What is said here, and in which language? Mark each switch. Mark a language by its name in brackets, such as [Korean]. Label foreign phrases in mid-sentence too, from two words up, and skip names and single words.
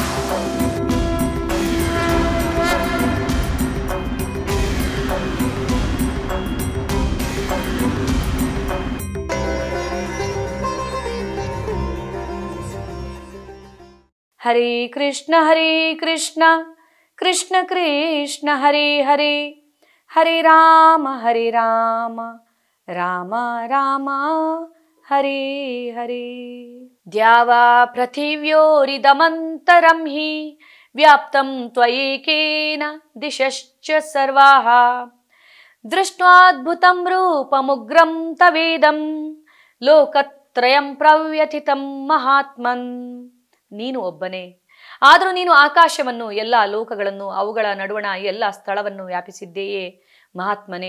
[Sanskrit] ಹರೇ ಕೃಷ್ಣ ಕೃಷ್ಣ ಕೃಷ್ಣ ಹರೇ ಹರೇ, ಹರೇ ರಾಮ ರಾಮ ರಾಮ ಹರೇ ಹರೇ. ದ್ಯಾವಾ ಪೃಥಿವ್ಯೋರಿದಮಂತರಂ ಹಿ ವ್ಯಾಪ್ತಂ ತ್ವಯೇಕೇನ ದಿಶಶ್ಚ ಸರ್ವಾಃ. ದೃಷ್ಟ್ವಾದ್ಭುತಂ ರೂಪಮುಗ್ರಂ ತವೇದಂ ಲೋಕತ್ರಯಂ ಪ್ರವ್ಯಥಿತಂ ಮಹಾತ್ಮನ್. [Kannada] ನೀನು ಒಬ್ಬನೇ, ಆದರೂ ನೀನು ಆಕಾಶವನ್ನು, ಎಲ್ಲ ಲೋಕಗಳನ್ನು, ಅವುಗಳ ನಡುವಣ ಎಲ್ಲ ಸ್ಥಳವನ್ನು ವ್ಯಾಪಿಸಿದ್ದೇಯೇ ಮಹಾತ್ಮನೇ.